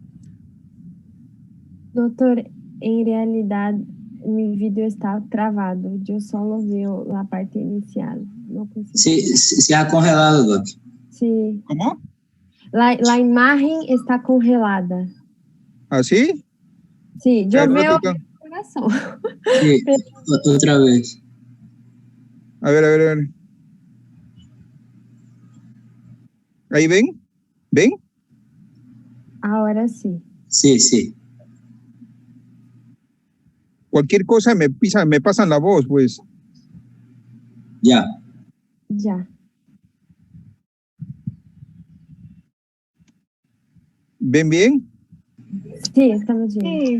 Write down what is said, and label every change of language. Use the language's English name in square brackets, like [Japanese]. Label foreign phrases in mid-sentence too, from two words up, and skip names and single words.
[Portuguese] Doutor, em realidade, meu vídeo está travado. Eu só vi a parte inicial. Não consigo. [Spanish] Se ha congelado, Doc. [Portuguese] Sim. [Spanish] ¿Cómo? [Portuguese] A imagem está congelada. [Spanish] ¿Ah, sí? [Portuguese] Sim, eu vejo [Spanish] toca. [Portuguese] o coração. [Spanish] Sí, otra vez. A ver, a ver, a ver. ¿Ahí ven? ¿Ven? [Portuguese] Agora sim. [Spanish] Sí, sí. Cualquier cosa me pasan la voz, pues. Ya. [Portuguese] Já. [Spanish] ¿Ven bien? [Portuguese] Sim, estamos vendo.